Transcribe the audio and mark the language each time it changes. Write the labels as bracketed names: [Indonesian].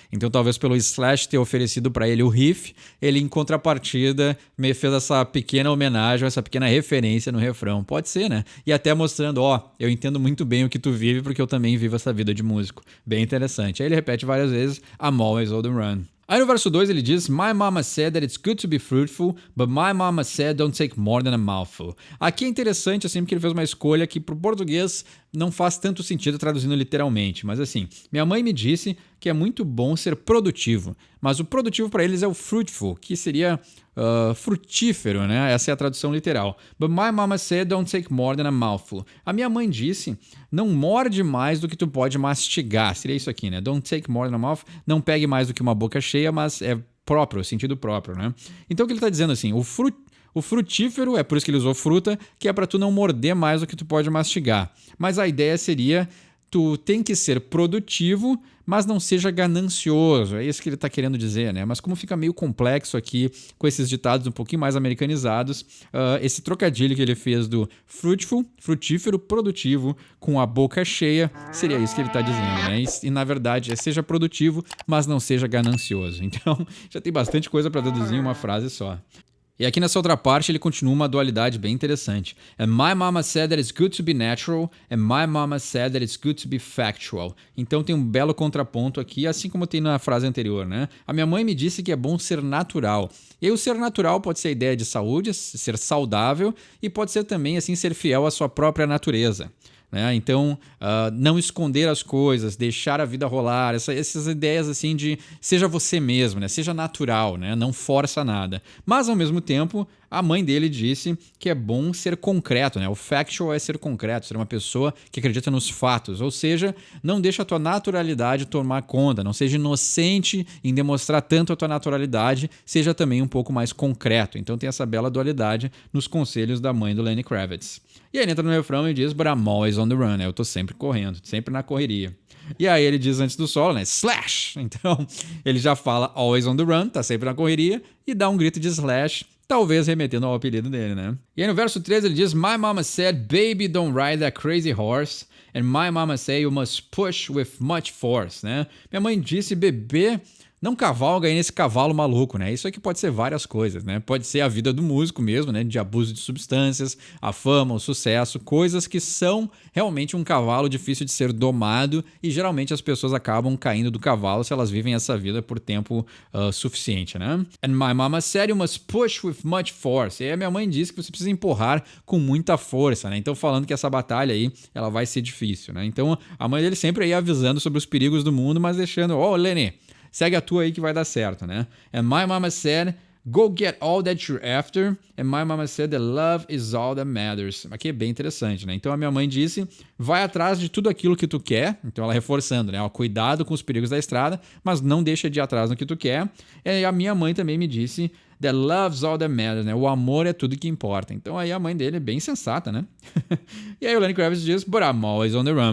[Portuguese] Então talvez pelo Slash ter oferecido para ele o riff, ele em contrapartida me fez essa pequena homenagem, essa pequena referência no refrão. Pode ser, né? E até mostrando, ó, eu entendo muito bem o que tu vive porque eu também vivo essa vida de músico. Bem interessante. Aí ele repete várias vezes, [English] I'm always on the run. [Portuguese] Aí no verso 2 ele diz [English] My mama said that it's good to be fruitful, but my mama said don't take more than a mouthful. [Portuguese] Aqui é interessante assim porque ele fez uma escolha que pro português não faz tanto sentido traduzindo literalmente, mas assim, minha mãe me disse que é muito bom ser produtivo, mas o produtivo para eles é o fruitful, que seria frutífero, né? Essa é a tradução literal. [English] But my mama said don't take more than a mouthful. [Portuguese] A minha mãe disse, não morde mais do que tu pode mastigar. Seria isso aqui, né? [English] Don't take more than a mouthful. [Portuguese] Não pegue mais do que uma boca cheia, mas é próprio, o sentido próprio, né? Então o que ele tá dizendo assim, o frutífero, é por isso que ele usou fruta, que é para tu não morder mais do que tu pode mastigar. Mas a ideia seria, tu tem que ser produtivo, mas não seja ganancioso. É isso que ele está querendo dizer, né? Mas como fica meio complexo aqui, com esses ditados um pouquinho mais americanizados, esse trocadilho que ele fez do fruitful, frutífero, produtivo, com a boca cheia, seria isso que ele está dizendo, né? E na verdade, seja produtivo, mas não seja ganancioso. Então, já tem bastante coisa para traduzir em uma frase só. E aqui nessa outra parte ele continua uma dualidade bem interessante. [English] And my mama said that it's good to be natural, and my mama said that it's good to be factual. [Portuguese] Então tem um belo contraponto aqui, assim como tem na frase anterior, né? A minha mãe me disse que é bom ser natural. E aí, o ser natural pode ser a ideia de saúde, ser saudável, e pode ser também assim ser fiel à sua própria natureza. Então, não esconder as coisas, deixar a vida rolar, essas ideias assim de seja você mesmo, né? Seja natural, né? Não força nada. Mas, ao mesmo tempo, a mãe dele disse que é bom ser concreto, né? O factual é ser concreto, ser uma pessoa que acredita nos fatos, ou seja, não deixa a tua naturalidade tomar conta, não seja inocente em demonstrar tanto a tua naturalidade, seja também um pouco mais concreto. Então tem essa bela dualidade nos conselhos da mãe do Lenny Kravitz. E aí ele entra no refrão e diz, [English] but I'm always on the run, [Portuguese] né? Eu tô sempre correndo, sempre na correria. E aí ele diz antes do solo, né? Slash! Então ele já fala [English] always on the run, [Portuguese] tá sempre na correria, e dá um grito de slash, talvez remetendo ao apelido dele, né? E aí no verso 13 ele diz, [English] my mama said, baby, don't ride that crazy horse. And my mama said, you must push with much force, né? [Portuguese] Minha mãe disse, bebê, não cavalga aí nesse cavalo maluco, né? Isso aqui pode ser várias coisas, né? Pode ser a vida do músico mesmo, né? De abuso de substâncias, a fama, o sucesso, coisas que são realmente um cavalo difícil de ser domado e geralmente as pessoas acabam caindo do cavalo se elas vivem essa vida por tempo suficiente, né? [English] And my mama said you must push with much force. [Portuguese] E aí a minha mãe disse que você precisa empurrar com muita força, né? Então falando que essa batalha aí, ela vai ser difícil, né? Então a mãe dele sempre aí avisando sobre os perigos do mundo, mas deixando, Lenny, segue a tua aí que vai dar certo, né? [English] And my mama said, go get all that you're after. And my mama said that love is all that matters. [Portuguese] Aqui é bem interessante, né? Então a minha mãe disse, vai atrás de tudo aquilo que tu quer. Então ela reforçando, né? Cuidado com os perigos da estrada, mas não deixa de ir atrás no que tu quer. E a minha mãe também me disse, [English] that love's all that matters, [Portuguese] né? O amor é tudo que importa. Então aí a mãe dele é bem sensata, né? E aí o Lenny Kravitz diz, [English] but I'm always on the run.